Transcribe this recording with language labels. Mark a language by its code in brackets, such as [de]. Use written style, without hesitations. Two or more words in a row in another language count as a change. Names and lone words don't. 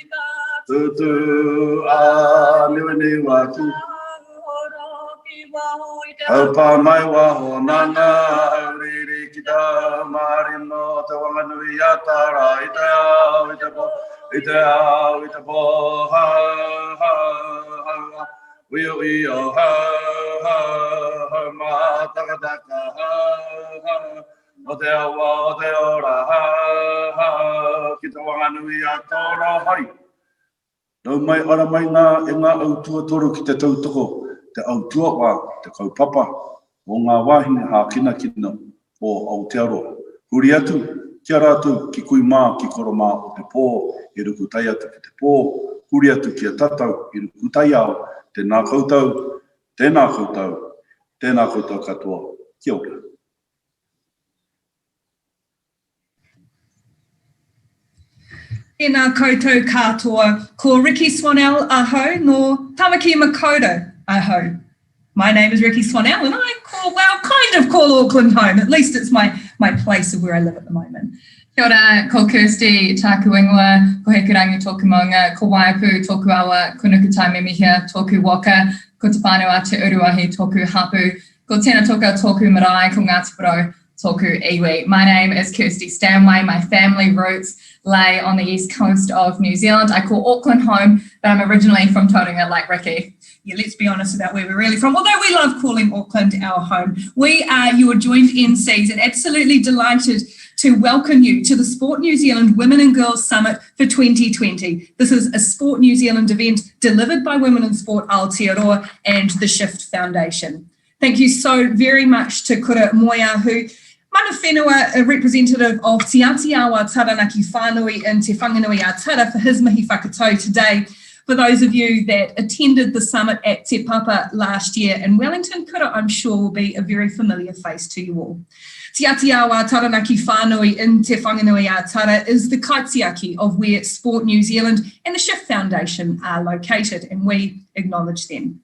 [mi] Tutu a niwini watu. Aupa mai waho nanga, riri ki tā marino, te wanganui atara, i te ao, i te ao, i te po, ha, ha, ha, wio io, ha, ha, ha, ma, taka, taka, ha, ha, o te awa, o te ora, ha, ha, ki te wanganui atara, hai. Nau mai ara mai ngā e ngā autua toru ki te tautoko, te autua wā, te kaupapa, o ngā wāhine hākina kina o Aotearoa. Huri atu, kia rātou ki kui mā, ki koro mā o te pō, i ruku tai atu ki te pō, huri atu kia tatau, i ruku tai ao, tēnā koutou, tēnā koutou, tēnā koutou katoa, kia ora. Tēnā koutou katoa, ko Ricky Swanell aho, no Tamaki Makoto aho. [en] My name is Ricky Swanell and I kind of call Auckland home. At least it's my place of where I live at the moment. [mi] Kia ora, ko Kirsty tāku ingoa, ko Hekurangi tōku maunga, ko Waiapu tōku awa, ko Nukutai Memihia tōku waka, ko Te Pānua Te Uruahi tōku hapu, ko Tēnā Toka tōku marae, ko Ngāti Porou tōku iwi. [en] My name is Kirsty Stanway. My family roots lay on the east coast of New Zealand. I call Auckland home, but I'm originally from Tauranga like Ricky. Yeah, let's be honest about where we're really from. Although we love calling Auckland our home. We are your joint MCs and absolutely delighted to welcome you to the Sport New Zealand Women and Girls Summit for 2020. This is a Sport New Zealand event delivered by Women in Sport Aotearoa and the Shift Foundation. Thank you so very much to Kura Moia, who [mi] Mana whenua, [en] a representative of Te Aotearoa Taranaki Whānui in Te Whanganui Atara for his [mi] mihi whakatau [en] today. For those of you that attended the summit at Te Papa last year in Wellington, kura I'm sure will be a very familiar face to you all. Te Aotearoa Taranaki Whānui in Te Whanganui Atara is the kaitiaki of where Sport New Zealand and the Shift Foundation are located, and we acknowledge them.